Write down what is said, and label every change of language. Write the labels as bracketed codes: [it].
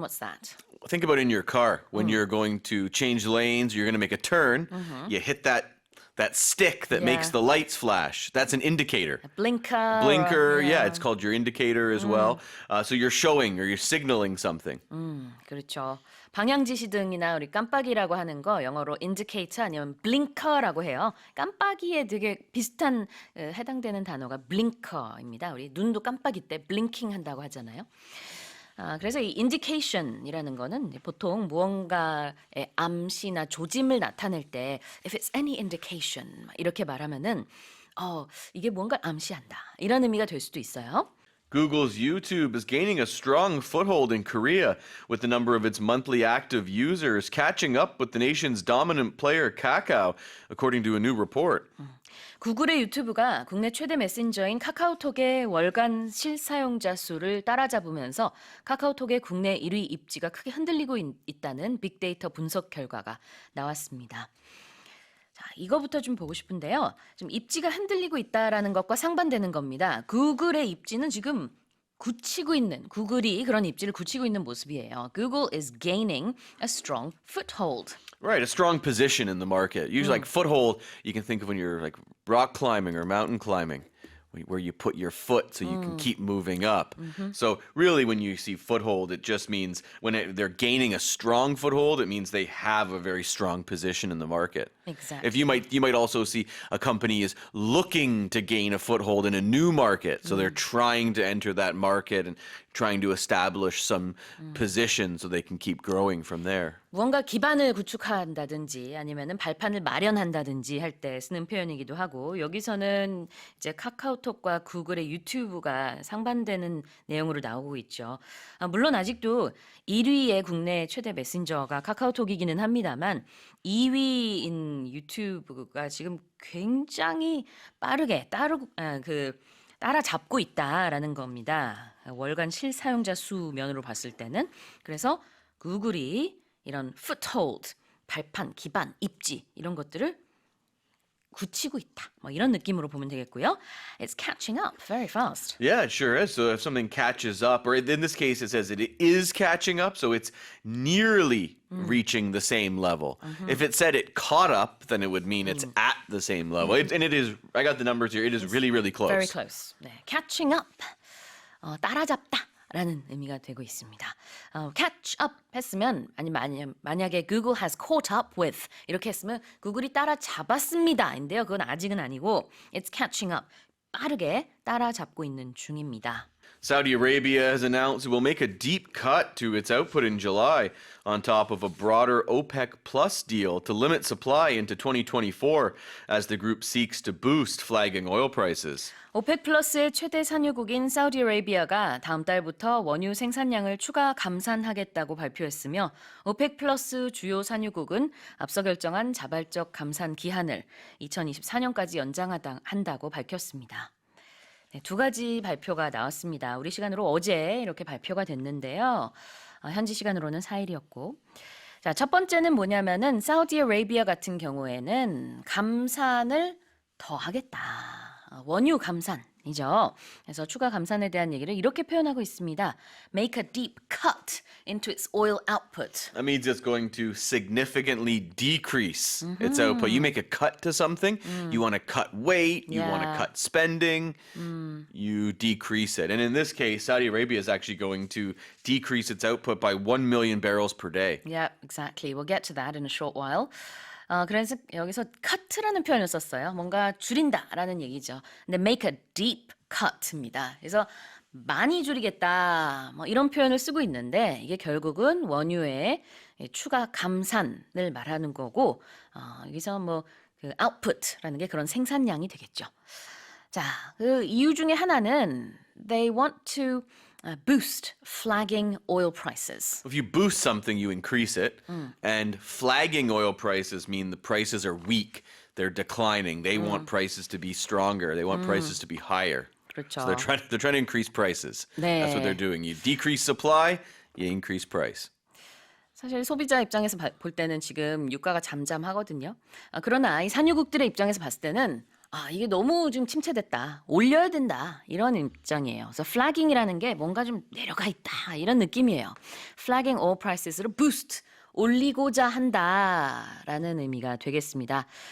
[en] What's that? Think about in your car when you're going to change lanes, you're going to make a turn, you hit that stick that makes the lights flash. That's an indicator. A blinker. Blinker, or, yeah, it's called your indicator as well. So you're showing or you're signaling something. [ko] 그렇죠. 방향지시등이나 우리 깜빡이라고 하는 거 영어로 indicator 아니면 blinker라고 해요. 깜빡이에 되게 비슷한 해당되는 단어가 blinker입니다. 우리 눈도 깜빡이 때 blinking 한다고 하잖아요. 그래서 이 indication이라는 거는 보통 무언가의 암시나 조짐을 나타낼 때 [en] if it's any indication [ko] 이렇게 말하면은 이게 뭔가 암시한다 이런 의미가 될 수도 있어요. [en] Google's YouTube is gaining a strong foothold in Korea, with the number of its monthly active users catching up with the nation's dominant player Kakao, according to a new report. [ko] 구글의 유튜브가 국내 최대 메신저인 카카오톡의 월간 실사용자 수를 따라잡으면서 카카오톡의 국내 1위 입지가 크게 흔들리고 있다는 빅데이터 분석 결과가 나왔습니다. 자, 이거부터 좀 보고 싶은데요. 좀 입지가 흔들리고 있다라는 것과 상반되는 겁니다. 구글의 입지는 지금 굳히고 있는 구글이 그런 입지를 굳히고 있는 모습이에요. [en] Google is gaining a strong foothold. Right, a strong position in the market. Usually, like foothold, you can think of when you're like rock climbing or mountain climbing, where you put your foot so you can keep moving up. So really, when you see foothold, it just means they're gaining a strong foothold, it means they have a very strong position in the market. Exactly. If you might also see a company is looking to gain a foothold in a new market, so they're trying to enter that market and trying to establish some position so they can keep growing from there. [ko] 무언가 기반을 구축한다든지 아니면은 발판을 마련한다든지 할 때 쓰는 표현이기도 하고 여기서는 이제 카카오톡과 구글의 유튜브가 상반되는 내용으로 나오고 있죠. 물론 아직도 1위의 국내 최대 메신저가 카카오톡이기는 합니다만 2위인 유튜브가 지금 굉장히 빠르게 따라잡고 있다라는 겁니다. 월간 실사용자 수 면으로 봤을 때는. 그래서 구글이 이런 foothold, 발판, 기반, 입지 이런 것들을 굳히고 있다. 뭐 이런 느낌으로 보면 되겠고요. [en] It's catching up very fast. Yeah, it sure is. So if something catches up, or in this case it says it is catching up, so it's nearly reaching the same level. If it said it caught up, then it would mean it's at the same level. And it is, I got the numbers here, it is really, really close. Very close. 네, catching up. 따라잡다. [ko] 라는 의미가 되고 있습니다. [en] catch up [ko] 했으면 만약에 [en] Google has caught up with [ko] 이렇게 했으면 구글이 따라잡았습니다. 인데요. 그건 아직은 아니고 [en] it's catching up. [ko] 빠르게 따라잡고 있는 중입니다. [en] Saudi Arabia has announced it will make a deep cut to its output in July on top of a broader OPEC Plus deal to limit supply into 2024 as the group seeks to boost flagging oil prices. [ko] 오펙 플러스의 최대 산유국인 사우디아라비아가 다음 달부터 원유 생산량을 추가 감산하겠다고 발표했으며 오펙 플러스 주요 산유국은 앞서 결정한 자발적 감산 기한을 2024년까지 연장한다고 밝혔습니다. 네, 두 가지 발표가 나왔습니다. 우리 시간으로 어제 이렇게 발표가 됐는데요. 현지 시간으로는 4일이었고. 자, 첫 번째는 뭐냐면은 사우디아라비아 같은 경우에는 감산을 더 하겠다. 원유 감산이죠. 그래서 추가 감산에 대한 얘기를 이렇게 표현하고 있습니다. [en] Make a deep cut into its oil output. That means it's going to significantly decrease its output. You make a cut to something, you want to cut weight, you want to cut spending, you decrease it. And in this case, Saudi Arabia is actually going to decrease its output by 1 million barrels per day. Yeah, exactly. We'll get to that in a short while. [ko] 그래서 여기서 cut라는 표현을 썼어요. 뭔가 줄인다라는 얘기죠. 근데 [en] make a deep cut [ko] 입니다. 그래서 많이 줄이겠다 뭐 이런 표현을 쓰고 있는데 이게 결국은 원유의 추가 감산을 말하는 거고 여기서 뭐 그 output라는 게 그런 생산량이 되겠죠. 자, 그 이유 중에 하나는 [en] they want to boost flagging oil prices. If you boost something, you increase it. And flagging oil prices mean the prices are weak. They're declining. They want prices to be stronger. They want prices to be higher. [ko] 그렇죠. [en] So they're trying to increase prices. [ko] 네. [en] That's what they're doing. You decrease supply, you increase price. [ko] 사실 소비자 입장에서 볼 때는 지금 유가가 잠잠하거든요. 그러나 이 산유국들의 입장에서 봤을 때는 이게 너무 좀 침체됐다. 올려야 된다. 이런 입장이에요. 그래서 flagging이라는 게 뭔가 좀 내려가 있다. 이런 느낌이에요. [en] Flagging oil prices [ko] 를 boost, 올리고자 한다라는 의미가 되겠습니다.